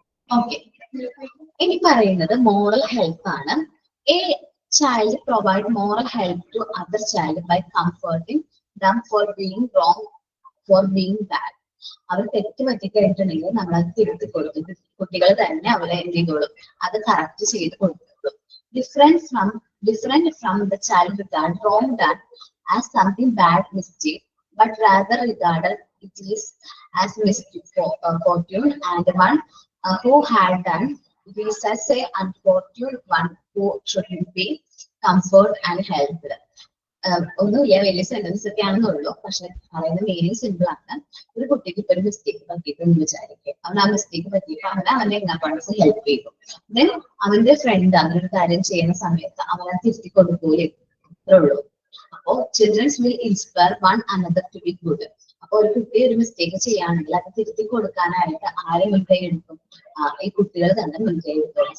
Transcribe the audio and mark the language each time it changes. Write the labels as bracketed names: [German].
[Malayalam] Okay, ഇനി പറയുന്നത് moral help ആണ്. [English] A child provide moral help to other child by comforting them for being wrong, for being bad. [Malayalam] അവർ തെറ്റ് പറ്റിക്കഴിഞ്ഞിട്ടുണ്ടെങ്കിൽ നമ്മൾ അത് തിരുത്തി കൊടുക്കും. കുട്ടികൾ തന്നെ അവരെ എന്ത് ചെയ്തോളും, അത് കറക്റ്റ് ചെയ്ത് കൊടുത്തോളും. [English] Different from the child regard wrong done as something bad mistake, but rather regarded it is as misfortune, and one who had done this as a unfortunate one who should be comfort and helped. [Malayalam] ഒന്നുമില്ല, വലിയ sentence ഒക്കെ ആണെന്നുള്ളൂ, പക്ഷെ പറയുന്ന meaning simple ആണ്. ഒരു കുട്ടിക്ക് ഇപ്പൊ ഒരു മിസ്റ്റേക്ക് പറ്റിയിട്ടെന്ന് വിചാരിക്കും, അവൻ ആ മിസ്റ്റേക്ക് പറ്റിയപ്പോ അവന്റെ ഇങ്ങോട്ട് ഹെൽപ്പ് ചെയ്തു. ദെൻ അവന്റെ ഫ്രണ്ട് അങ്ങനൊരു കാര്യം ചെയ്യുന്ന സമയത്ത് അവനെ തിരുത്തി കൊടുക്കൂലേ, അത്രേ ഉള്ളൂ. അപ്പോ [English] Childrens will inspire one another to be good. [Malayalam] അപ്പൊ ഒരു കുട്ടി ഒരു മിസ്റ്റേക്ക് ചെയ്യുകയാണെങ്കിൽ അത് തിരുത്തി കൊടുക്കാനായിട്ട് ആരെ മുൻകൈ എടുക്കും, ഈ കുട്ടികൾ തന്നെ മുൻകൈ എടുക്കും.